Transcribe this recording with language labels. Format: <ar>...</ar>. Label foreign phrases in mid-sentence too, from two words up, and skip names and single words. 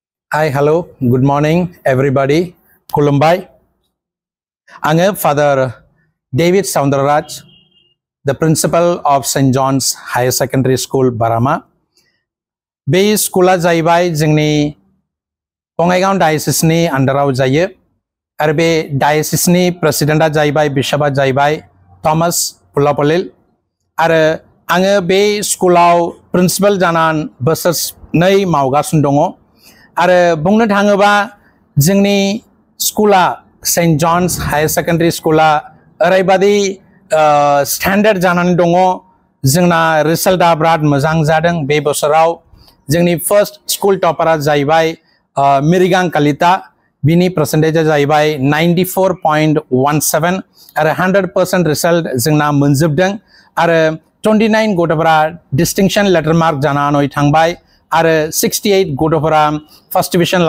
<en>Hi, hello, good morning, everybody.</en> <brx>Kulumbai.</brx> <en>I'm Father David Soundarraj, the principal of St. John's Higher Secondary School, Barama.</en> <brx>Be schoola jaibai jingni Bongaigaon diocese ni underaw jaye. Arbe diocese ni president jaibai bishop jaibai Thomas Pulapolil. Are ange be schoolaw principal janan bosors nei mawgasun dongo. Are bungno thangeba jingni schoola St. John's Higher Secondary Schoola ओरैबादि स्टैंडर्ड जानानै दङ जोंना रिजल्टआ बिराद मोजां जादों बे बोसोराव जोंनि</brx> <en>first school topper</en> <brx>जाहैबाय मिरिगां कालिता बिनि परसेंटेजआ जाहैबाय 94.17 आरो 100% रिजल्ट जोंना मोनजोबदों आरो 29 गथ'फोरा</brx> <en>distinction letter mark</en> <brx>जानानै थांबाय आरो 68 गथ'फोरा</brx> <en>first division</en>